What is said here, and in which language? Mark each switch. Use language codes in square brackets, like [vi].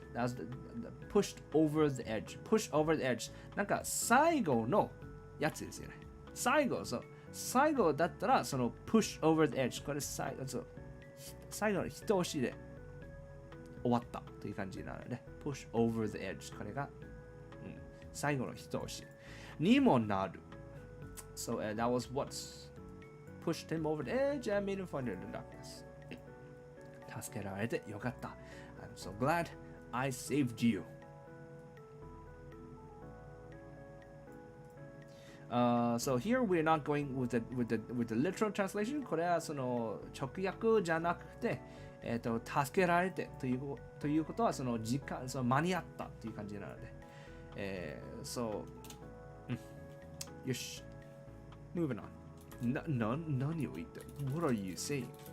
[en] That was the pushed over the edge. Push over the edge. [ja] なんか最後のやつですよね。最後だったら、その [en] push over the edge。 [ja] これ最後の一押しで終わったという感じなので、push over the edge。これが、最後の一押しにもなる。 [en] So that was what pushed him over the edge and made him fall into the darkness. [ja] 助けられてよかった。 [en] I'm so glad I saved you. So here we're not going with the literal translation. [ja] これはその直訳じゃなくて、助けられてということはその時間、その間に合ったという感じなので、so よし。 [en] Moving on. [ja] 何を言った [en] What are you saying?